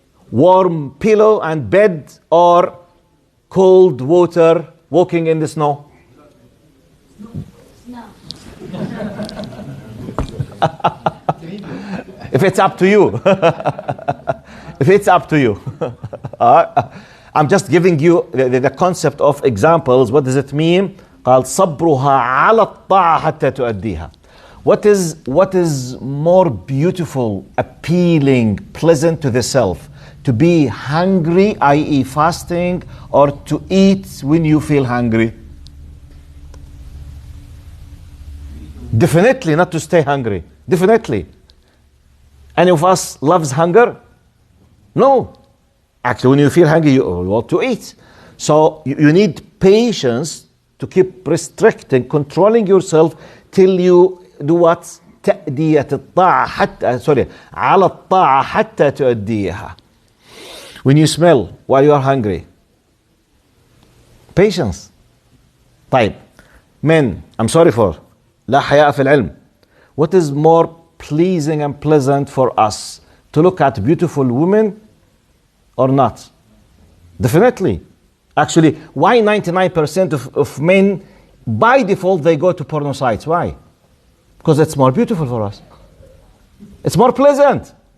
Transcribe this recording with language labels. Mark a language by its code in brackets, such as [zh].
[en] Warm pillow and bed or cold water walking in the snow? No. If it's up to you. If it's up to you. I'm just giving you the concept of examples. What does it mean? [ar] قال صبرها على الطاعة حتى تؤديها. [en] What is more beautiful, appealing, pleasant to the self? To be hungry, i.e. fasting, or to eat when you feel hungry? Definitely not to stay hungry. Definitely. Any of us loves hunger? No. Actually, when you feel hungry, you want to eat. So you need patience to keep restricting, controlling yourself till you do what? [ar] تأدية الطاعة حتى على الطاعة حتى تؤديها. [en] When you smell while you are hungry, patience. طيب, men, I'm sorry for [ar] لا حياء في العلم. [en] What is more pleasing and pleasant for us? To look at beautiful women or not? Definitely. Actually, why 99% of men, by default, they go to porno sites? Why? Because it's more beautiful for us. It's more pleasant.